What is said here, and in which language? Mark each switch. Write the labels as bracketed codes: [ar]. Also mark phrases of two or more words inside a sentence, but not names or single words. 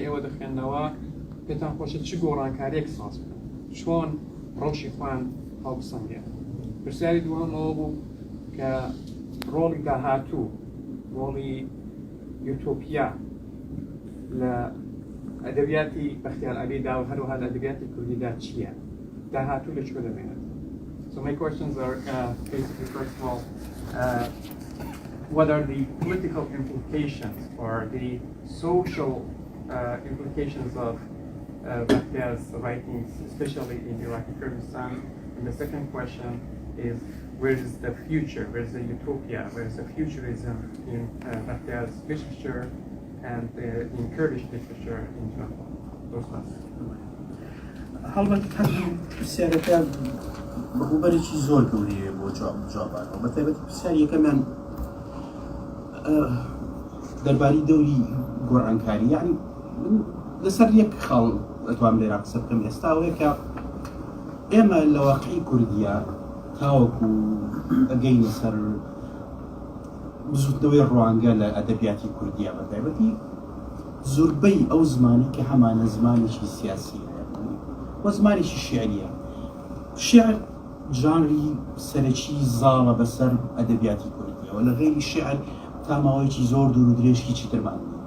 [ckb] ئێوە دەخوێندنەوە پێتان خۆشە چ گۆڕانکاریەک ساز بکەن چۆن ڕۆژی خوان هەڵبسەنگێن پرسیاری دووەمەوە بوو کە ڕۆڵی داهاتوو ڕۆڵی یوتۆپیا لە ئەدەبیاتی بەختیار عەلیدا و هەروەها لە ئەدەبیاتی کوردیدا چییە داهاتوو لەکوێ دەمێنێت [en] So my questions are basically, first of all, what are the political implications or the social implications of Bختیar's writings, especially in Iraqi Kurdistan? And the second question is, where is the future? Where is the utopia? Where is the futurism in Bختیar's literature and in Kurdish literature in general? Those ones. [ckb] هەڵبەت پرسیارەکە بەڕووبەرێکی زۆر گەورەیە بۆ جوابانەوە بەتایبەتی پرسیاری یەکەمیان دەربارەی دەوری گۆڕانکاری یعنی لەسەر یەک خاڵ ئەتوانم لێرە قسە بکەم ئێستا ئەوەیە کە ئێمە لە واقعی کوردیە تاوەکو ئەگەینە سەر بزوتنەوەی ڕوانگە لە ئەدەبیاتی کوردیە بەتایبەتی زۆربەی ئەو زمانی کە هەمانە زمانێکی سیاسی وە زمانێکی شیعریە شعر ژانری سەرەکی زاڵە بەسەر ئەدەبیاتی کوردیەوە لە غێری شعر تاماوەیەکی زۆر دوور و درێژکی چیترمان